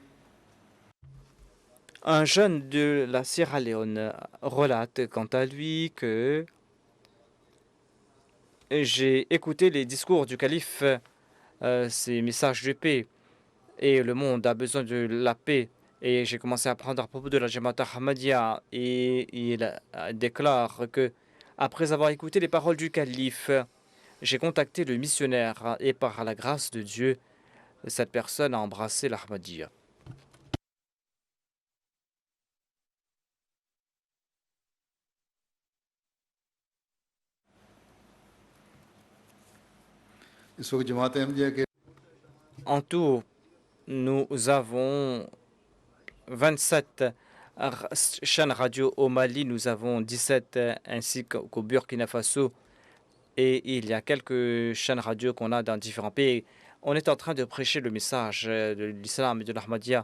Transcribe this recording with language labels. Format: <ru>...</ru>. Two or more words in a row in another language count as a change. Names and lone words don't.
<fr>Un jeune de la Sierra Leone relate quant à lui que j'ai écouté les discours du calife, ces messages de paix, et le monde a besoin de la paix. Et j'ai commencé à apprendre à propos de la Jamaat Ahmadiyya, et il déclare que, après avoir écouté les paroles du calife, j'ai contacté le missionnaire, et par la grâce de Dieu, cette personne a embrassé l'Ahmadiyya.</fr> <hi>इस वक्त जमात अहमदिया के</hi> <fr>En tout, nous avons 27 chaînes radio au Mali, nous avons 17 ainsi qu'au Burkina Faso, et il y a quelques chaînes radio qu'on a dans différents pays. On est en train de prêcher le message de l'islam et de l'Ahmadiyya.</fr>